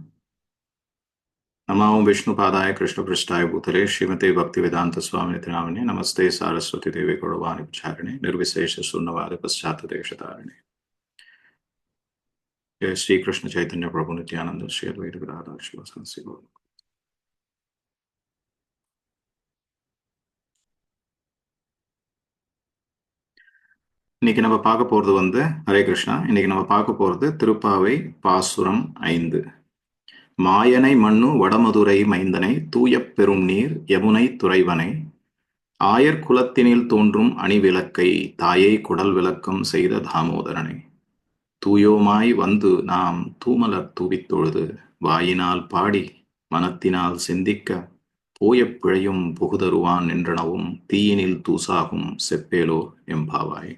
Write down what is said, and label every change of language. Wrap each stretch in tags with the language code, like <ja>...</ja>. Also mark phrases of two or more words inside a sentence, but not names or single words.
<sa>नमो विष्णुपादाय कृष्णपृष्ठाय भूतले श्रीमते भक्तिवेदान्तस्वामिनिति नामिने नमस्ते सारस्वती देवी गौरवाणी प्रचारिणे निर्विशेष शून्यवाद पश्चात देशतारिणे। जय श्री कृष्ण चैतन्य प्रभु नित्यानंद श्री अद्वैत गदाधर शिवासादि गौर।</sa> <ta>இன்னைக்கு நம்ம பார்க்க போறது ஹரே கிருஷ்ணா. இன்னைக்கு நம்ம பார்க்க போறது திருப்பாவை பாசுரம் 5. மாயனை மண்ணு வடமதுரை மைந்தனை தூயப் பெரும் நீர் யமுனை துறைவனை ஆயர் குலத்தினில் தோன்றும் அணிவிளக்கை தாயை குடல் விளக்கம் செய்த தாமோதரனை தூயோமாய் வந்து நாம் தூமலர் தூவித் தொழுது வாயினால் பாடி மனத்தினால் சிந்திக்க போய பிழையும் புகுதருவான் நின்றனவும் தீயினில் தூசாகும் செப்பேலோ எம்பாவாய்.</ta>